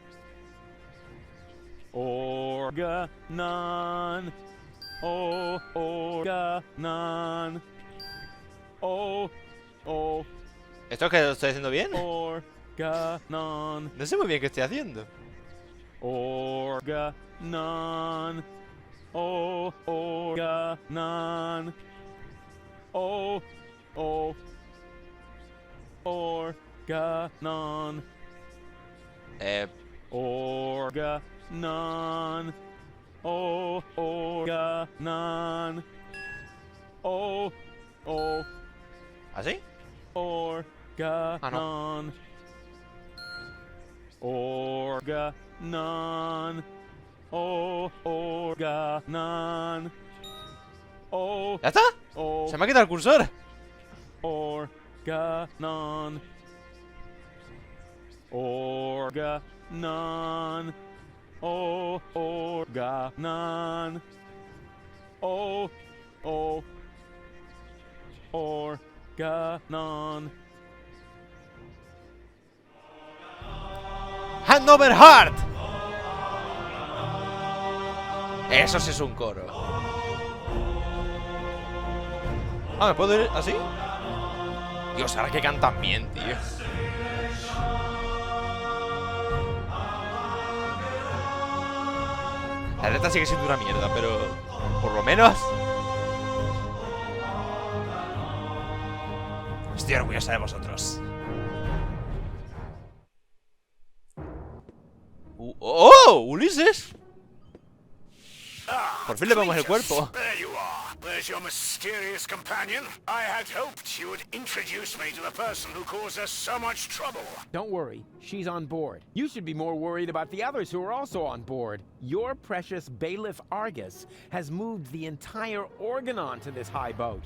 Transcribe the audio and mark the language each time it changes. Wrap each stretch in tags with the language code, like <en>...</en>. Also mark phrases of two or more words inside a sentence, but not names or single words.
<es>Organon. Organon. ¿Esto que lo estoy haciendo bien? Organon. No sé muy bien qué estoy haciendo. Organon. Organon. Organon. Organon. Organon. ¿Así? Organon. Organon. Organon. ¿Ya está? Se me ha quitado el cursor. Organon. Organon. Organon. Organon.</es> <en>Hand over heart.</en> <es>Eso sí es un coro. Ah, ¿me puedo ir así? Dios, ahora que cantan bien, tío. La letra sigue siendo una mierda, pero por lo menos estoy orgullosa de vosotros. ¡Oh! ¡Ulises! Por fin le vemos el cuerpo.</es> <en>There you are. There's your mysterious companion. I had hoped you would introduce me to the person who caused us so much trouble. Don't worry, she's on board. You should be more worried about the others who are also on board. Your precious bailiff Argus has moved the entire Organon to this high boat.</en>